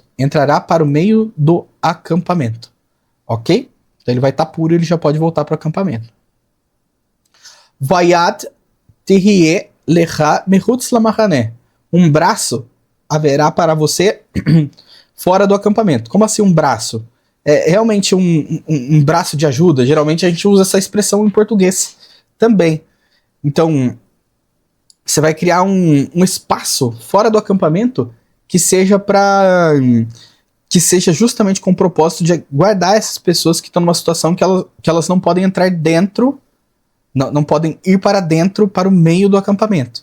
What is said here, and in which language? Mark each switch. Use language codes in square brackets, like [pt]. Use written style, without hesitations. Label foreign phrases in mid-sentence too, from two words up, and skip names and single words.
[pt] Entrará para o meio do acampamento. Ok? Então ele vai estar puro e ele já pode voltar para o acampamento. [he] ויד תהיה לך מחוץ למחנה. [pt] Um braço haverá para você fora do acampamento. Como assim um braço? É realmente um braço de ajuda. Geralmente a gente usa essa expressão em português também. Então, você vai criar um espaço fora do acampamento que seja justamente com o propósito de guardar essas pessoas que estão numa situação que elas não podem entrar dentro, não podem ir para dentro, para o meio do acampamento.